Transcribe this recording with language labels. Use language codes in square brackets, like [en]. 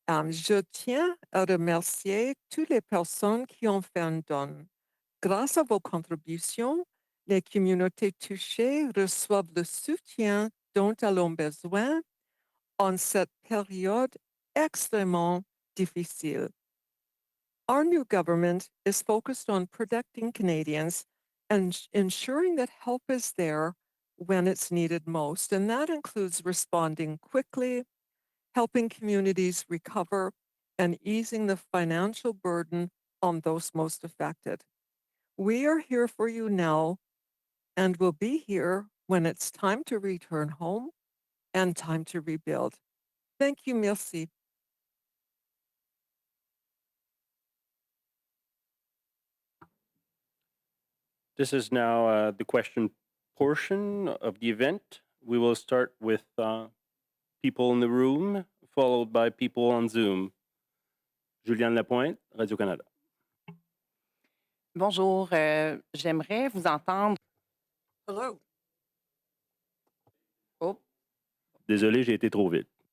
[fr] Je tiens à remercier toutes les personnes qui ont fait un don. Grâce à vos contributions, les communautés touchées reçoivent le soutien dont elles ont besoin en cette période extrêmement difficile. [en] Our new government is focused on protecting Canadians and ensuring that help is there when it's needed most, and that includes responding quickly, helping communities recover, and easing the financial burden on those most affected. We are here for you now and will be here when it's time to return home and time to rebuild. Thank you, [fr] merci. [en] This is now the question portion of the event. We will start with people in the room, followed by people on Zoom. Juliane Lapointe, Radio-Canada. [fr] Bonjour, j'aimerais vous entendre. [en] Hello. Oh, [fr] Désolé, j'ai été trop vite.